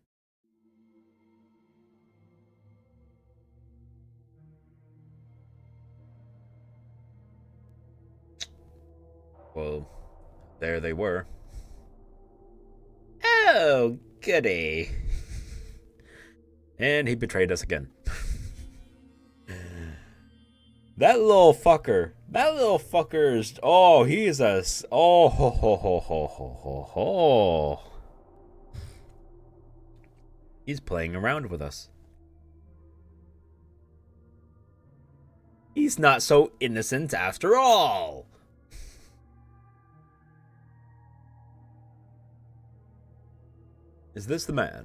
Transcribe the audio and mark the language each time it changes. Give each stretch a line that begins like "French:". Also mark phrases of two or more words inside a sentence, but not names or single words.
English: Well, there they were. Oh, goody. And he betrayed us again. That little fucker is... Oh, he's a... Oh, ho, ho, ho, ho, ho, ho, ho. He's playing around with us. He's not so innocent after all. Is this the man?